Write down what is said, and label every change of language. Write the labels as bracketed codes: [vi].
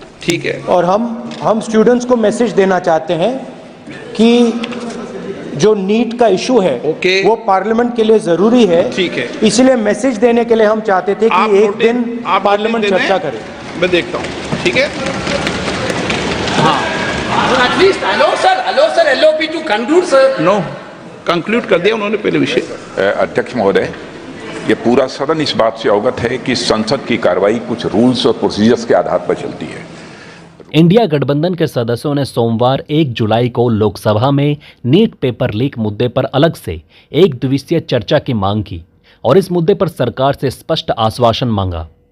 [hi] ठीक है, और हम स्टूडेंट्स को मैसेज देना चाहते हैं कि जो नीट का इशू है वो पार्लियामेंट के लिए जरूरी है। ठीक है, इसलिए मैसेज देने के लिए हम चाहते थे कि एक दिन पार्लियामेंट चर्चा करे। मैं देखता हूँ। ठीक है, [en] At least allow sir LOP to conclude sir. [hi] No conclude कर दिया उन्होंने पहले विषय। अध्यक्ष महोदय, ये पूरा सदन इस बात से अवगत है कि संसद की कार्रवाई कुछ रूल्स और प्रोसीजर्स के आधार पर चलती है। इंडिया गठबंधन के सदस्यों ने सोमवार 1 जुलाई को लोकसभा में नीट पेपर लीक मुद्दे पर अलग से एक दिवसीय चर्चा की मांग की और इस मुद्दे पर सरकार से स्पष्ट आश्वासन मांगा।